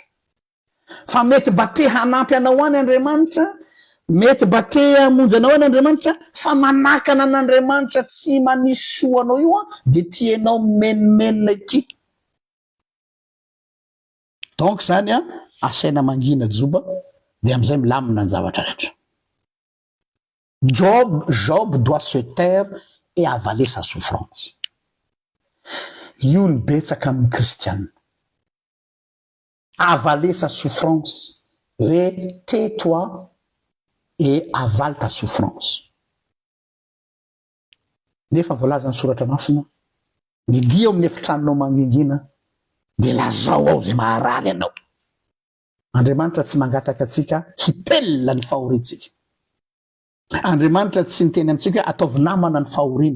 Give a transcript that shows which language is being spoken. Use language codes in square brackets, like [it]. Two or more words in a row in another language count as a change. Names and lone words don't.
[mg] Fa mety mba te hanampy anao any Andriamanitra, mety mba te hamonjy anao any Andriamanitra, fa manakana an'Andriamanitra tsy manisy soanao io de tianao menimenina ity. Donc zany asaina mangina joba de am'izay milamina ny zavatra rehetra. [fr] Job doit se taire et avaler sa souffrance. [mg] Io ny betsaka amin'ny kristianina. [fr] Avaler sa souffrance. Hoe tais-toi et avale ta souffrance. [mg] Nefa voalaza ny soratra masina, ny dia amin'ny efitranonao mangingina de lazao ao zay maharary anao. Andriamanitra tsy mangataka atsika hitelona ny fahorintsika. Andriamanitra tsy miteny amintsika ataovy namana ny fahoriana.